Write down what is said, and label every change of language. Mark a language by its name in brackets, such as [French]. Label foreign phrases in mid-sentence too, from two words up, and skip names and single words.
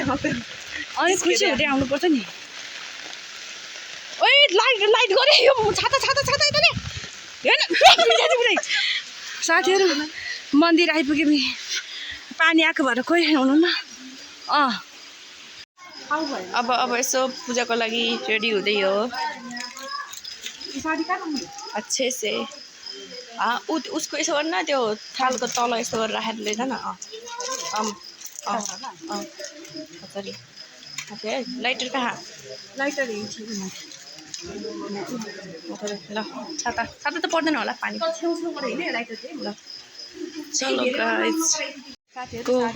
[Nepali] अनि खुसी हुँदै आउनुपर्छ नि ओइ लाइट लाइट गरे यो छाता छाता छाता यता नि हेर्न साथीहरू मन्दिर आइपुग्यो नि पानी आएको भएर कोही हुनुहुन्न अब यसो पूजाको लागि रेडी हुँदै हो [Hindi] अच्छे से [Nepali] उसको यसो गर्न त्यो थालको तल यस्तो गरेर राखेर लिँदा न सरी लाइटर कहाँ लाइटर ल छाता छाता त पर्दैन होला पानी ल चलो [English] guys go